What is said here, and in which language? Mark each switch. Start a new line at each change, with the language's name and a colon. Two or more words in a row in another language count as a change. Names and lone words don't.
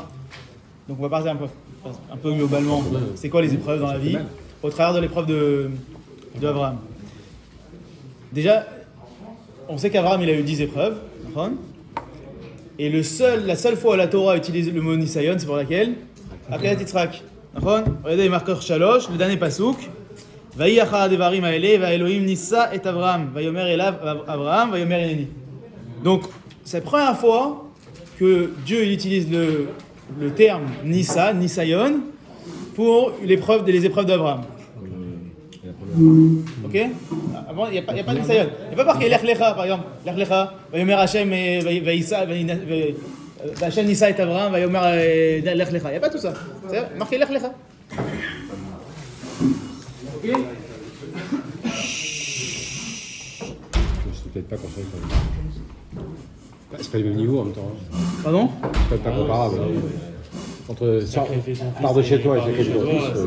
French: Donc on va parler un peu globalement. C'est quoi les épreuves dans la vie au travers de l'épreuve d'Abraham. Déjà, on sait qu'Abraham il a eu 10 épreuves. D'accord? Et la seule fois où la Torah utilise le mot Nisayon, c'est pour laquelle? Après Yitzhak. Regardez les marqueurs Shalosh, le dernier pasouk.
Hebrew: ויהי אחר הדברים האלה והאלהים נסה את אברהם. ויאמר אליו אברהם ויאמר הנני.
French: Donc, c'est la première fois que Dieu il utilise le terme Nissa, Nisayon, pour les épreuves d'Abraham. Ok? Avant, il n'y a pas de Nisayon. Il n'y a pas marqué Lech Lecha, par exemple.
Hebrew: לך לך ויאמר השם את השם נסה את אברהם ויאמר לך לך.
French: Il n'y a pas tout ça. C'est marqué Lech Lecha. Ok? C'est peut-être pas concentré quand même. C'est pas le même niveau en même temps. Pardon? C'est peut-être pas comparable. Entre part de chez toi et chez quelqu'un d'autre.